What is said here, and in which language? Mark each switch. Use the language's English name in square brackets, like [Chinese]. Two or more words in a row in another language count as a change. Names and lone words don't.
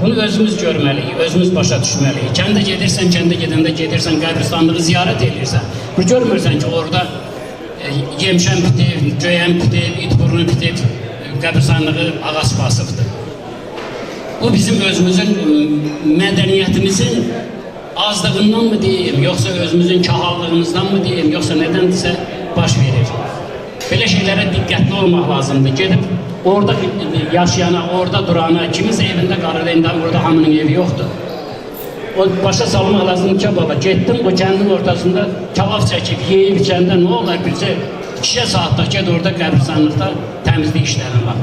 [Azerbaijani] Bunu özümüz görməliyik, özümüz başa düşməliyik. Kəndə gedirsən, kəndə gedəndə gedirsən, qəbristanlığı ziyarət edirsən. Görmürsən ki, orada yemşən bitib, göyən bitib, it burnu bitib, qəbirstanlığı Ağac Vasıfdır. [Turkish] Bu bizim özümüzün mədəniyyətimizin azlığından mı diyeyim, yoksa özümüzün kahallığımızdan mı diyeyim, yoksa nedense baş verir. Böyle şeylere dikkatli olmak lazımdır. [Azerbaijani] Gedib orada yaşayana, orada durana, kimiz evində qalır, indi orada hamının evi yoxdur. O başa salmaq lazımdır ki, baba, getdim bu kəndin ortasında kebab çəkib, yeyib içəndə nə olar bilsə, 2 saatda ged orada qəbirstanlıqda təmizlik işlərin var.